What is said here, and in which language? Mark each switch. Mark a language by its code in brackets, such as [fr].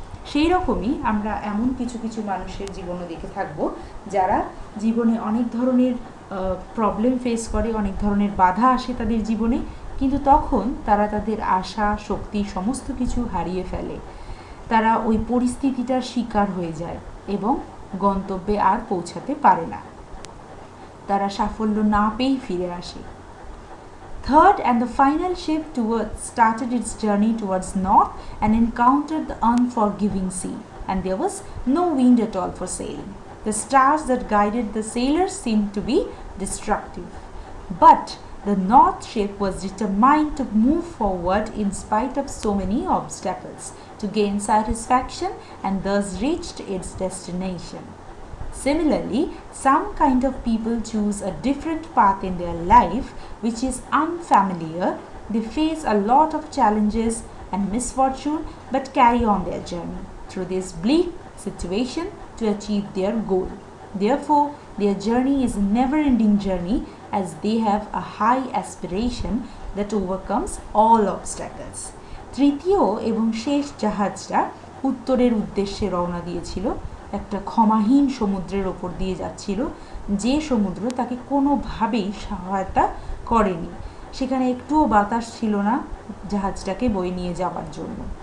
[bn] সেই রকমই আমরা এমন কিছু কিছু মানুষের জীবনও দেখে থাকব যারা জীবনে অনেক ধরনের প্রবলেম ফেস করে, অনেক ধরনের বাধা আসে তাদের জীবনে, কিন্তু তখন তারা তাদের আশা শক্তি সমস্ত কিছু হারিয়ে ফেলে, তারা ওই পরিস্থিতিটার শিকার হয়ে যায় এবং গন্তব্যে আর পৌঁছাতে পারে না, তারা সাফল্য না পেয়েই ফিরে আসে। [en] Third and the final ship started its journey towards north and encountered the unforgiving sea, and there was no wind at all for sailing. The stars that guided the sailors seemed to be destructive. But the north ship was determined to move forward in spite of so many obstacles, to gain satisfaction and thus reached its destination. Similarly, some kind of people choose a different path in their life which is unfamiliar. They face a lot of challenges and misfortune but carry on their journey through this bleak situation to achieve their goal. Therefore, their journey is a never-ending journey as they have a high aspiration that overcomes all obstacles. [bn] তৃতীয় এবং শেষ জাহাজটা উত্তরের উদ্দেশ্যে রওনা দিয়েছিল, একটা ক্ষমাহীন সমুদ্রের ওপর দিয়ে যাচ্ছিল, যে সমুদ্র তাকে কোনোভাবেই সহায়তা করেনি, সেখানে একটুও বাতাস ছিল না জাহাজটাকে বয়ে নিয়ে যাওয়ার জন্য।